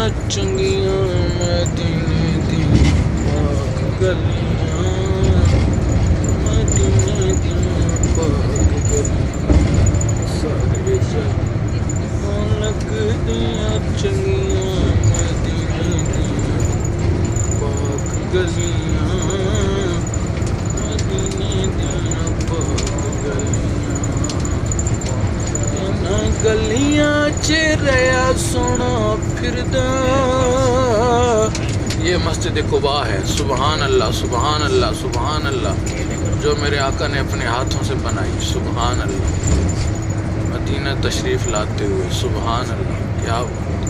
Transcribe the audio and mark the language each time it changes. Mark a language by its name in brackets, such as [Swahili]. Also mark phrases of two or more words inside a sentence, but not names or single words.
[Punjabi] چنگیاں مدینے دی پاک گلیاں، مدینے دی پاک گلیاں سارے جہاں لگدیاں چنگیاں مدینے دی پاک گلیاں، مدینے دی پاک گلیاں. انہاں گلیاں چ رہا سونا پھردا. [Urdu] یہ مسجد قبا ہے. [Arabic] سبحان اللہ، سبحان اللہ، سبحان اللہ, [Urdu] جو میرے آقا نے اپنے ہاتھوں سے بنائی. [Arabic] سبحان اللہ, [Urdu] مدینہ تشریف لاتے ہوئے. [Arabic] سبحان اللہ، کیا